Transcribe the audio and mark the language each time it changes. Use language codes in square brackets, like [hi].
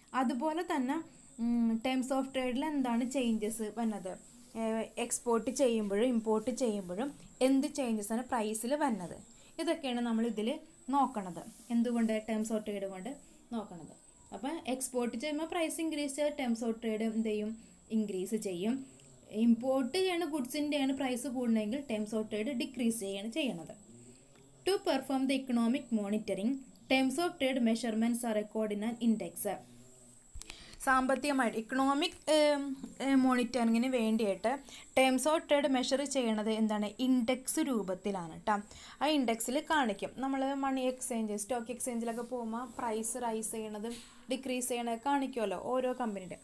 [ml] അതുപോലെ തന്നെ terms of ട്രേഡിൽ എന്താണ് ചേഞ്ചസ് വന്നത്, എക്സ്പോർട്ട് ചെയ്യുമ്പോഴും ഇമ്പോർട്ട് ചെയ്യുമ്പോഴും എന്ത് ചേഞ്ചസാണ് പ്രൈസിൽ വന്നത്, ഇതൊക്കെയാണ് നമ്മൾ ഇതിൽ നോക്കണത്. എന്തുകൊണ്ട്? ടേംസ് ഓഫ് ട്രേഡ് കൊണ്ട് നോക്കണത്. അപ്പോൾ എക്സ്പോർട്ട് ചെയ്യുമ്പോൾ പ്രൈസ് ഇൻക്രീസ് ചെയ്ത് ടേംസ് ഓഫ് ട്രേഡ് എന്ത് ചെയ്യും? ഇൻക്രീസ് ചെയ്യും. ഇമ്പോർട്ട് ചെയ്യുന്ന ഗുഡ്സിൻ്റെയാണ് price കൂടണമെങ്കിൽ terms of trade decrease ചെയ്യണത്. [en] To perform the economic monitoring, terms of trade measurements are recorded in an index. [ml] സാമ്പത്തികമായിട്ട് ഇക്കണോമിക് മോണിറ്ററിങ്ങിന് വേണ്ടിയിട്ട് ടേംസ് ഓഫ് ട്രേഡ് മെഷർ ചെയ്യണത് എന്താണ്? ഇൻഡെക്സ് രൂപത്തിലാണ് കേട്ടോ. ആ ഇൻഡെക്സിൽ കാണിക്കും. നമ്മൾ മണി എക്സ്ചേഞ്ച്, സ്റ്റോക്ക് എക്സ്ചേഞ്ചിലൊക്കെ പോകുമ്പോൾ പ്രൈസ് റൈസ് ചെയ്യണതും ഡിക്രീസ് ചെയ്യണത് കാണിക്കുമല്ലോ ഓരോ കമ്പനിയുടെ.